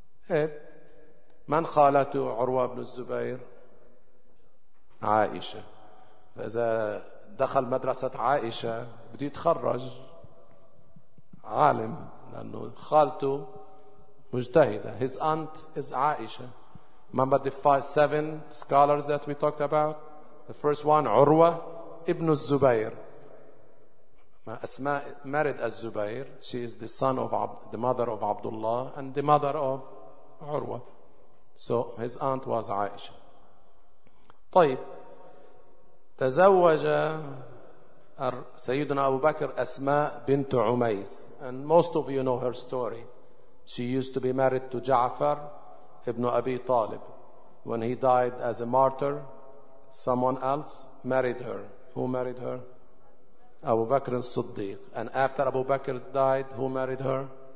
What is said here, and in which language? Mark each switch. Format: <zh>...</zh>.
<ar>إيه من خالته عروة بن الزبير؟ عائشة. فإذا دخل مدرسة عائشة بده يتخرج عالم لأنه خالته مجتهدة.</ar> <en>His aunt is عائشة. Remember the 5-7 scholars that we talked about? The first one, عروة ابن الزبير. أسماء married الزبير. She is the son of the mother of Abdullah and the mother of عروة. So his aunt was عائشة.</en> <ar>طيب تزوج سيدنا أبو بكر أسماء بنت عميس.</ar> <en>And most of you know her story. She used to be married to Ja'far ibn Abi Talib. When he died as a martyr, someone else married her. Who married her? Abu Bakr al-Siddiq. And after Abu Bakr died, who married her?</en>